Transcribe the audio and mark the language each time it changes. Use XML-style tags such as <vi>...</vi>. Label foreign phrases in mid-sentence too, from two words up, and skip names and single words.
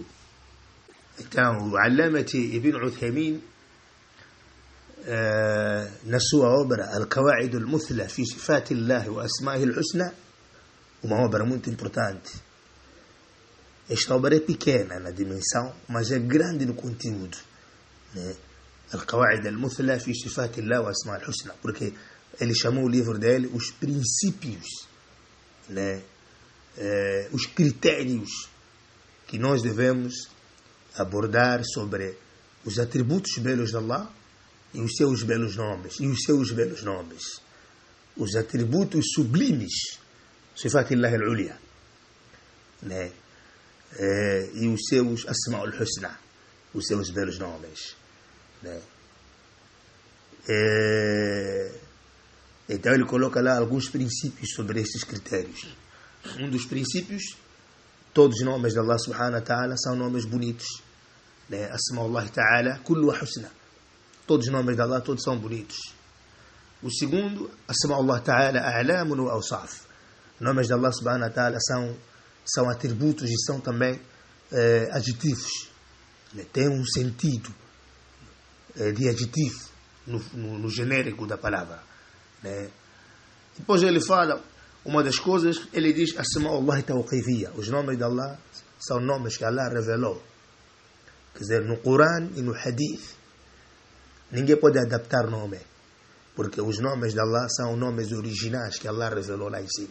<pt>Então, o Allamati Ibn Uthaymin, na sua obra Al-Qawa'id Al-Muthla fi Sifat Allah wa Asma'ihi Al-Husna, uma obra muito importante. Esta obra é pequena na dimensão, mas é grande no conteúdo, né? Al-Qawa'id Al-Muthla fi Sifat Allah wa Asma'ihi Al-Husna, porque ele chamou o livro dele os princípios, né? Os critérios que nós devemos abordar sobre os atributos belos de Allah e os seus belos nomes, os atributos sublimes,</pt> <ar>صفات الله العليا,</ar> <pt>né? E os seus</pt> <ar>أسماء الحسنى,</ar> <pt>os seus belos nomes, né? Então ele coloca lá alguns princípios sobre esses critérios. Um dos princípios, todos os nomes de</pt> <ar>الله سبحانه وتعالى</ar> <pt>são nomes bonitos, né?</pt> <ar>أسماء الله تعالى كلها حسنى,</ar> <pt>todos os nomes de Allah todos são bonitos. O segundo,</pt> <ar>أسماء الله تعالى أعلام وأوصاف,</ar> <pt>nomes de</pt> <ar>الله سبحانه وتعالى</ar> <pt>são atributos e são também adjetivos, né? Tem um sentido de adjetivo no genérico da palavra, né? Depois ele fala, uma das coisas, ele diz</pt> <ar>أسماء الله توقيفية,</ar> <pt>os nomes de Allah são nomes que Allah revelou, quer dizer, no Corão e no Hadith ninguém pode adaptar o nome, porque os nomes de Allah são nomes originais que Allah revelou lá em cima.</pt>